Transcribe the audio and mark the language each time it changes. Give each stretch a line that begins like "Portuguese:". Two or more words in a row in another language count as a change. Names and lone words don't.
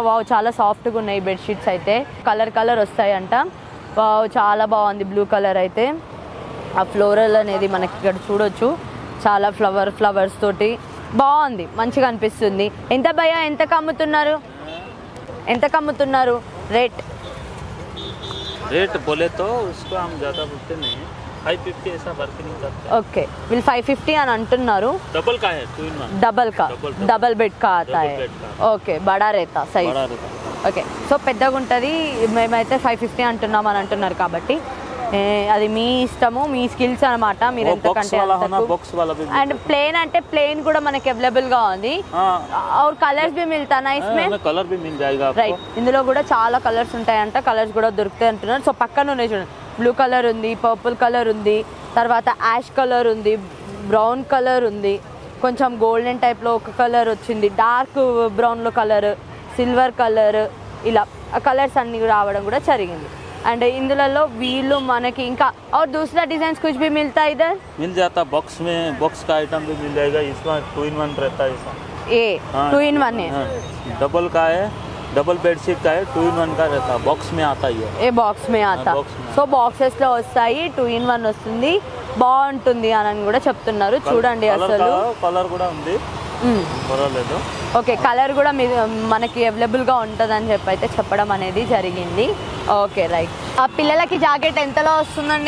Telugu: వావ్ చాలా సాఫ్ట్గా ఉన్నాయి బెడ్షీట్స్ అయితే, కలర్ కలర్ వస్తాయంట. వావ్ చాలా బాగుంది బ్లూ కలర్ అయితే. ఆ ఫ్లోరల్ అనేది మనకి ఇక్కడ చూడొచ్చు, చాలా ఫ్లవర్స్ తోటి బాగుంది, మంచిగా అనిపిస్తుంది. ఎంత భయ్యా ఎంతకు అమ్ముతున్నారు? ఎంతకు అమ్ముతున్నారు? రేట్
Hindi: बोले तो उसको हम ज़्यादा बोलते नहीं, 550 ऐसा बार्गेनिंग करते हैं.
Telugu: ఓకే వీళ్ళు 550 అని అంటున్నారు.
Hindi: डबल का है 2 in 1. डबल बेड का आता है. ओके बड़ा रहता साइज़.
Telugu: ఓకే సో పెద్దగా ఉంటుంది, మేమైతే 550 అంటున్నాం అని అంటున్నారు కాబట్టి అది మీ ఇష్టము, మీ స్కిల్స్ అనమాట. మీరు ఎంతకంటే అండ్ ప్లేన్ అంటే ప్లేన్ కూడా మనకి అవైలబుల్ గా ఉంది.
Hindi: और కలర్స్ भी मिलता ना इसमें? कलर भी मिल जाएगा आपको.
Telugu: రైట్, ఇందులో కూడా చాలా కలర్స్ ఉంటాయంట, కలర్స్ కూడా దొరుకుతాయి అంటున్నారు. సో పక్కన ఉన్నాయి చూడండి, బ్లూ కలర్ ఉంది, పర్పుల్ కలర్ ఉంది, తర్వాత యాష్ కలర్ ఉంది, బ్రౌన్ కలర్ ఉంది, కొంచెం గోల్డెన్ టైప్లో ఒక కలర్ వచ్చింది, డార్క్ బ్రౌన్లో కలర్, సిల్వర్ కలర్, ఇలా కలర్స్ అన్ని రావడం కూడా జరిగింది. అండ్ ఇందులో వీళ్ళు మనకి ఇంకా
Hindi: और दूसरा डिजाइन कुछ भी मिलता है इधर? मिल जाता बॉक्स में, बॉक्स का आइटम भी मिल जाएगा. इसमें 2 in 1 रहता है ऐसा. ये 2 in 1 है. डबल का है, डबल बेडशीट का है, 2 in 1 का रहता है. बॉक्स में आता ही है. ए बॉक्स में आता.
Telugu: సో బాక్సెస్ లో వస్తాయి, 2 in 1 వస్తుంది, బాగుంటుంది అని కూడా చెప్తున్నారు. చూడండి అసలు కలర్ కూడా ఉంది, పర్వాలేదు. ఓకే కలర్ కూడా మనకి అవైలబుల్గా ఉంటుందని చెప్పి అయితే చెప్పడం అనేది జరిగింది. ఓకే రైట్. ఆ పిల్లలకి జాకెట్ ఎంతలో వస్తుందండి?